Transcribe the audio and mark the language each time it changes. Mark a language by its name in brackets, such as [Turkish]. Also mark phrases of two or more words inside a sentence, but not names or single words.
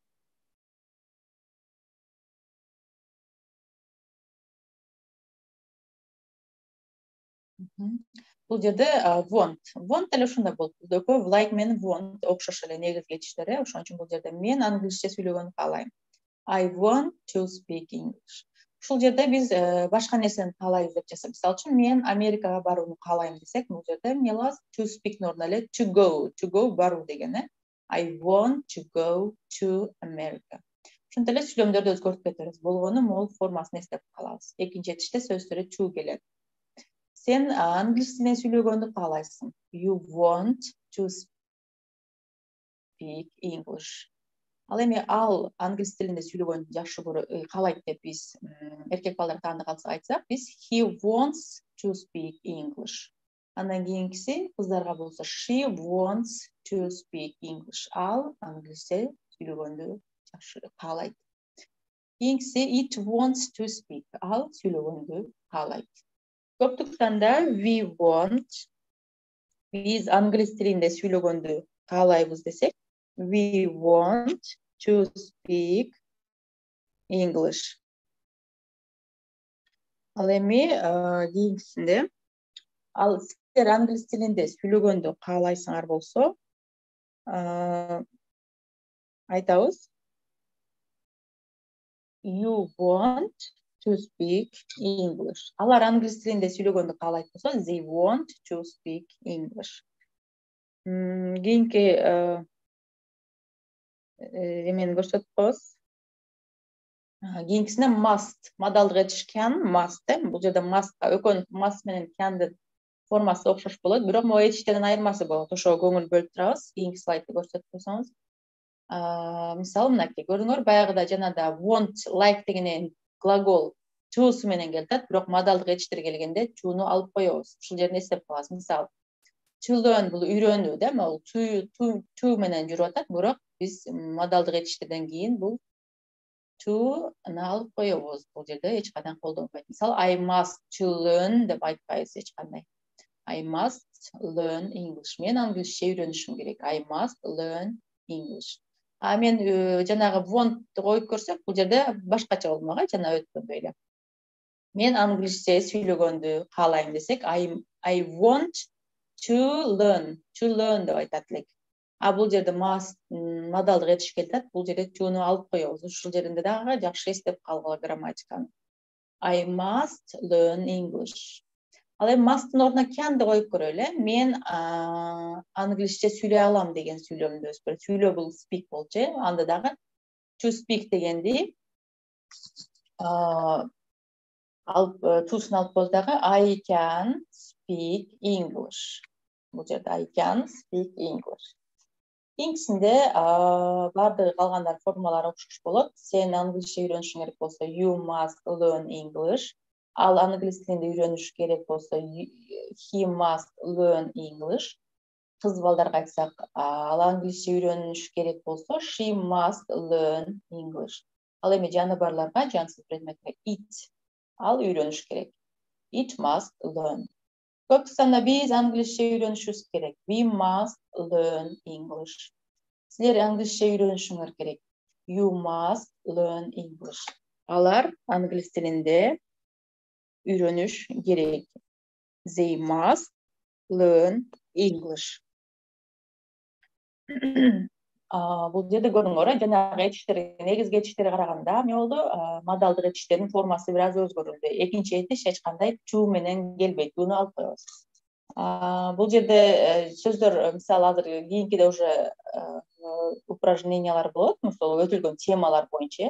[Kyrgyz] Бул жерде want деле ушундай болот. Бул экөө like менен want окшош эле негизги этиштер, ошон үчүн бул жерде мен англисче сүйлөгөнгү каалайм. [English] I want to speak English. [Kyrgyz] Ушул жерде биз башка нерсени каалайбыз деп жазсак, мисалы үчүн мен Америкага барууну каалайм десек, бул жерде эмне кылабыз? To speak'тин ордуна эле [English] to go [Kyrgyz] баруу деген. [English] I want to go to America. [Kyrgyz] Ошентип эле сүйлөмдөрдү өзгөртүп кетебиз. Болгону могул формасын эстеп калабыз. Экинчи этиште сөздөр to келет. Sen англис менен сүйлөгөндү каалайсың. [English] You want to speak English. [Kyrgyz] Ал эми ал англис тилинде сүйлөгөндү жакшы каалайт деп биз эркек балдар таанды айтсак, биз [English] he wants to speak English. [Kyrgyz] Андан кийинкиси кыздарга болсо [English] she wants to speak English. [Kyrgyz] Ал англисче сүйлөгөндү жакшы каалайт. Кийинкиси [English] it wants to speak. [Kyrgyz] Ал сүйлөгөндү каалайт. Көптүктөн да [English] we want, [Kyrgyz] биз англис тилинде сүйлөгөндү каалайбыз десек, [English] we want to speak English. [Kyrgyz] Ал эми кийинкисинде, ал силер англис тилинде сүйлөгөндү каалайсыңар болсо, айтабыз. [English] You want to speak English. [Kyrgyz] Алар англис тилинде сүйлөгөндү каалайт болсо, [English] they want to speak English. [Kyrgyz] Кийинки эмени көрсөтүп коебуз. Кийинкисинде must, модалдык этиш can, must. Бул жерде must, экөөнүн must менен can'дин формасы окшош болот, бирок могу этичтердин айырмасы болот. Ошого көңүл бөлүп турабыз. Кийинки слайдты көрсөтүп койсоңуз. Мисалы мынакей көрүңөр, баягыда жанагыда want, like деген глагол to'su менен келет, бирок модалдык этиштер келгенде to'ну алып коебуз. Ушул жерин эстеп калабыз. Мисалы [English] to learn [Kyrgyz] бул үйрөнүү да, могул to менен жүрүп атат, бирок биз модалдык этиштерден кийин бул to'ну алып коебуз. Бул жерде эч кандай колдонбойт. [English] Мисалы I must to learn деп айтпайбыз эч кандай. I must learn English. [Kyrgyz] Мен англисче үйрөнүшүм керек. [English] I must learn English. [Kyrgyz] Мен жанагы want коюп көрсөк, бул жерде башкача болмок, жана өткөндөй эле. Мен англисче сүйлөгөндү каалайм десек, [English] I want to learn [Kyrgyz] деп айтат элек. Бул жерде must модалдык этиш келет, бул жерде to'ну алып коебуз. Ушул жеринде дагы жакшы эстеп калгыла грамматиканы. [English] I must learn English. [Kyrgyz] Ал эми must'тын ордуна can'ды коюп көрөлү. Мен англисче сүйлөй алам деген сүйлөмдү өзгөртүп. Сүйлөө бул speak болчу. Анда дагы [English] to speak [Kyrgyz] дегенди алып to'сун алып коебуз дагы [English] I can speak English. [Kyrgyz] Бул жерде [English] I can speak English. [Kyrgyz] Кийинкисинде баардыгы калгандар формалары окшош болот. Сен англисче үйрөнүшүң керек болсо [English] you must learn English. [Kyrgyz] Ал англис тилинде үйрөнүш керек болсо [English] he must learn English. [Kyrgyz] Кыз балдарга айтсак, ал англисче үйрөнүш керек болсо [English] she must learn English. [Kyrgyz] Ал эми жаны барларга жансыз предметке it, ал үйрөнүш керек. [English] It must learn. [Kyrgyz] Көп санда биз англисче үйрөнүшүбүз керек. [English] We must learn English. [Kyrgyz] Силер англисче үйрөнүшүңөр керек. [English] You must learn English. [Kyrgyz] Алар англис тилинде үйрөнүш керек. [English] They must learn English. [Kyrgyz] Бул жерде көрүңөр, жанагы этиштерге, негизги этиштерге караганда эмне болду? Модалдык этиштердин формасы бир аз өзгөрүлдү. Экинчи этиш эч кандай to менен келбейт. Буну алып коебуз. Бул жерде сөздөр, мисалы азыр кийинкиде уже упражнениялар болот, мисалы өтүлгөн темалар боюнча.